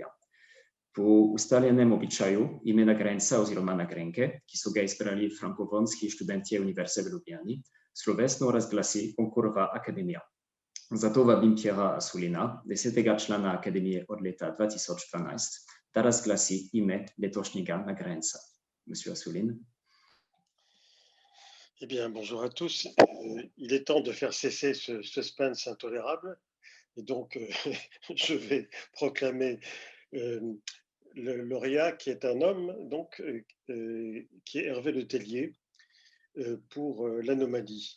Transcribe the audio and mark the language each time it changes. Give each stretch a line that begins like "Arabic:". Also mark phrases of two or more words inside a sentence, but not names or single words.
Slovenian: Po ustaljenem običaju ime nagrajenca oziroma nagrajenke, ki so ga izbrali frankofonski študentje Univerze v Ljubljani, slovesno razglasi Goncourova akademija. Zato vabim Pierra Assoulina, 10. člana Akademije od leta 2012, da razglasi ime letošnjega nagrajenca.
French: Monsieur Assouline. Eh bien, bonjour à tous. Il est temps de faire cesser ce suspense intolérable. Et donc, je vais proclamer le lauréat qui est un homme, donc, qui est Hervé Le Tellier, pour l'anomalie.